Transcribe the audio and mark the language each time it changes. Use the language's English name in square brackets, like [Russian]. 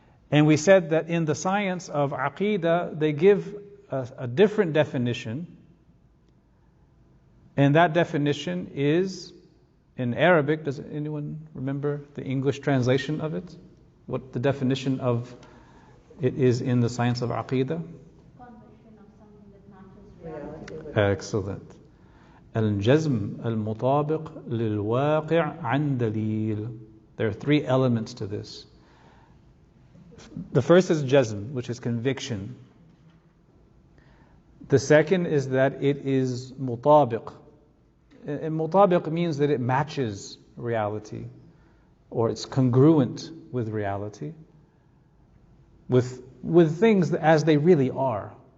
[English] And we said that in the science of Aqidah, they give a different definition, and that definition is in Arabic. Does anyone remember the English translation of it? What the definition of it is in the science of Aqidah? Conviction of something that matches reality. Excellent. [Arabic] الجزم المطابق للواقع عن دليل. [English] There are three elements to this. The first is jazm, which is conviction. The second is that it is mutabiq. And mutabiq means that it matches reality, or it's congruent with reality, with things as they really are.